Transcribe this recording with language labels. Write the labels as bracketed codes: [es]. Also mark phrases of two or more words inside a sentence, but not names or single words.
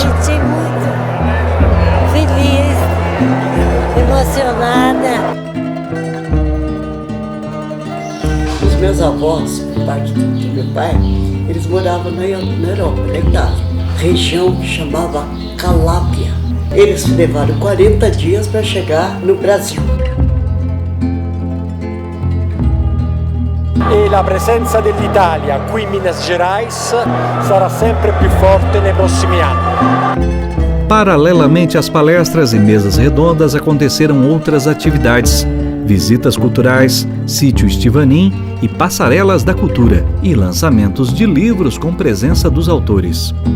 [pt] Me senti muito feliz, emocionada. Os meus avós, por parte do meu pai, eles moravam na Europa, na Itália, região que chamava Calábria. Eles levaram 40 dias para chegar no Brasil. [it] E la presenza dell'Italia qui in Minas Gerais sarà sempre più forte nei prossimi anni. [pt] Paralelamente às palestras e mesas redondas, aconteceram outras atividades: visitas culturais, sítio Estivanin e passarelas da cultura, e lançamentos de livros com presença dos autores.